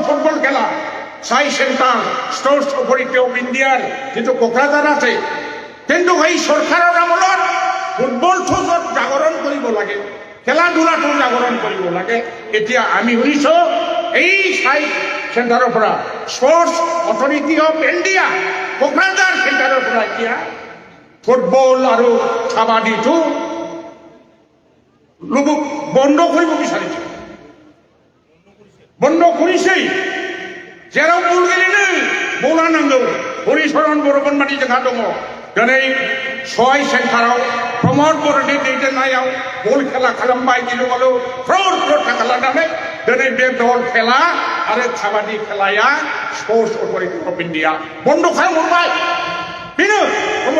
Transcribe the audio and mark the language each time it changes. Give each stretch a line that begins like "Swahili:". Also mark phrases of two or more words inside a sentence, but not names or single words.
Assamese: ফুটবল খেলা চাই চেণ্টাৰ স্পৰ্টছ অথৰিটি অফ ইণ্ডিয়াৰ যিটো কোকৰাঝাৰ আছে কিন্তু এই চৰকাৰৰ আমলত ফুটবলটো জাগৰণ কৰিব লাগে খেলা ধূলাটো জাগৰণ কৰিব লাগে এতিয়া আমি শুনিছোঁ এই চাই চেণ্টাৰৰ পৰা স্পৰ্টছ অথৰিটি অফ ইণ্ডিয়া কোকৰাঝাৰ চেণ্টাৰৰ পৰা এতিয়া ফুটবল আৰু কাবাডীটো বন্ধ কৰিব বিচাৰিছে বন্ধ কৰিছেই
Bodo: जेराव बल गेलेनो बला नांगौ हरिचरन बर'मोनबादि जोंहा दङ दिनै सहाय सेन्टाराव प्रमोद बर'नि दैदेननायाव बल खेला खालामबाय गिलुबालु क्रर थाखा लानानै दिनै बे बल खेला आरो काबाडि खेलाया स्पर्ट्स अथरिटि अफ इन्डिया बन्द खालामहरबाय बेनो प्रमोद